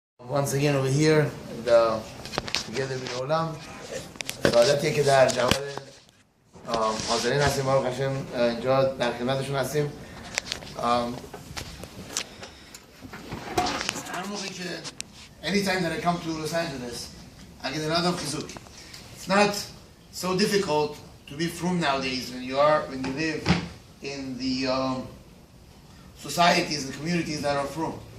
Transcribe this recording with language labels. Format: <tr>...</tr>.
<en>once again over here and together with Olam.</en> <fa>سعادتی که در جمع حاضرین هستیم بارو قشم اینجا در خدمتشون هستیم. هر موقعی که</fa> <en>anytime that I come to Los Angeles I get a lot of chizuk. It's not so difficult to be frum nowadays when you live in the societies and communities that are frum.</en>